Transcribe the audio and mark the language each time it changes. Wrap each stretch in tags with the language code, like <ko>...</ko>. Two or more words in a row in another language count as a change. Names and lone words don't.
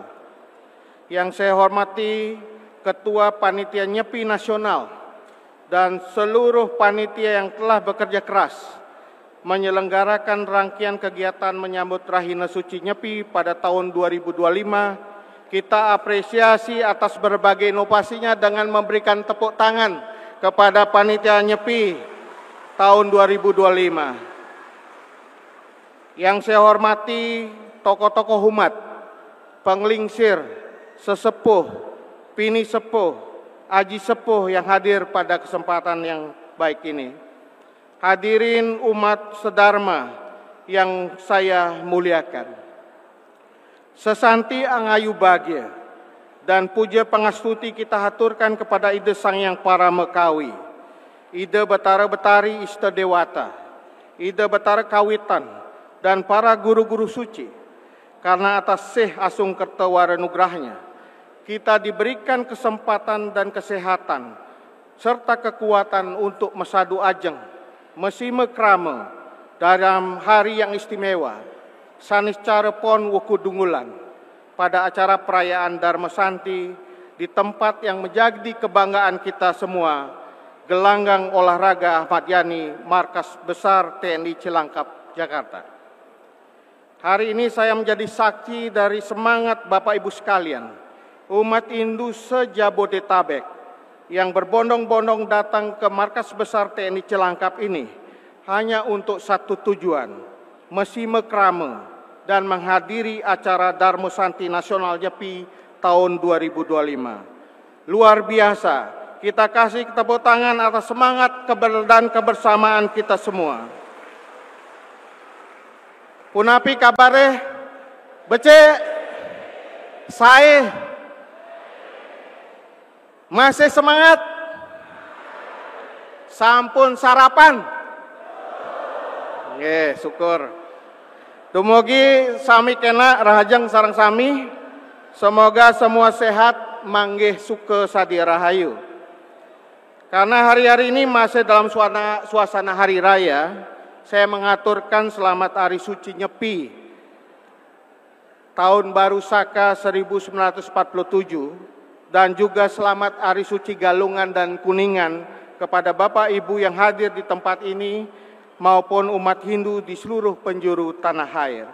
<id>Yang saya hormati Ketua Panitia Nyepi Nasional dan seluruh panitia yang telah bekerja keras menyelenggarakan rangkaian kegiatan menyambut Rahina Suci Nyepi pada tahun 2025. Kita apresiasi atas berbagai inovasinya dengan memberikan tepuk tangan kepada panitia Nyepi tahun 2025. Yang saya hormati tokoh-tokoh umat, penglingsir, sesepuh, pini sepuh, aji sepuh yang hadir pada kesempatan yang baik ini. Hadirin umat sedharma yang saya muliakan. Sesanti angayu bahagia dan puja pangastuti kita haturkan kepada Ida Sang Yang Paramekawi, Ida Batara Betari Ista Dewata, Ida Batara Kawitan, dan para guru-guru suci. Karena atas</id> <ban>seh asung kertawara nugrahnya,</ban> <id>kita diberikan kesempatan dan kesehatan, serta kekuatan untuk</id> <ban>mesadu ajeng, mesime krama</ban> <id>dalam hari yang istimewa, saniscara pon wukudungulan, pada acara perayaan Dharma Santi di tempat yang menjadi kebanggaan kita semua, Gelanggang Olahraga Ahmad Yani, Markas Besar TNI Cilangkap, Jakarta. Hari ini saya menjadi saksi dari semangat Bapak Ibu sekalian, umat Hindu se-Jabodetabek yang berbondong-bondong datang ke Markas Besar TNI Cilangkap ini hanya untuk satu tujuan,</id> <ban>mesime krama</ban> <id>dan menghadiri acara Dharma Santi Nasional Nyepi tahun 2025. Luar biasa, kita kasih tepuk tangan atas semangat dan kebersamaan kita semua.</id> <ban>Punapi kabare,</ban> <id>becek, saya masih semangat, sampun sarapan, syukur.</id> <ban>Dumugi sami kena rahajeng sareng sami,</ban> <id>semoga semua sehat,</id> <ban>manggih suka sadi rahayu.</ban> <id>Karena hari-hari ini masih dalam suasana hari raya, saya mengaturkan selamat Hari Suci Nyepi Tahun Baru Saka 1947 dan juga selamat Hari Suci Galungan dan Kuningan kepada Bapak Ibu yang hadir di tempat ini maupun umat Hindu di seluruh penjuru tanah air.</id>